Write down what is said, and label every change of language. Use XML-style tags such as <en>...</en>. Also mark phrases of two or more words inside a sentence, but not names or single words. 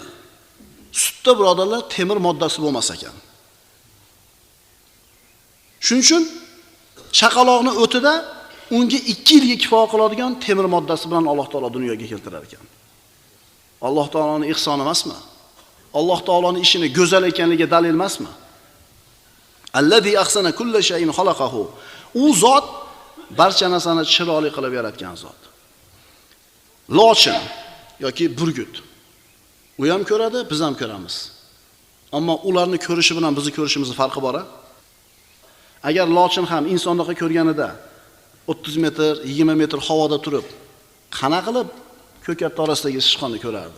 <uz>Sutda birodarlar temir moddasi bo'lmas ekan. Shuning uchun chaqaloqning o'tida unga 2 yilga kifoya qiladigan temir moddasi bilan Alloh taolo dunyoga keltirar ekan. Alloh taoloning ihsoni emasmi? Alloh taoloning ishini go'zal ekanligiga dalil emasmi?</uz> <ar>الذي أحسن كل شيء خلقه.</ar> <uz>U zot barcha narsani chiroyli qilib yaratgan zot. Lochin yoki burgut. U ham ko'radi, biz ham ko'ramiz. Ammo ularni ko'rishi bilan bizni ko'rishimizning farqi bor-a? Agar lochin ham insondaqa ko'rganida 30 metr, 20 metr havoda turib, qana qilib ko'katlar orasidagi sichqonni ko'rardi.</uz>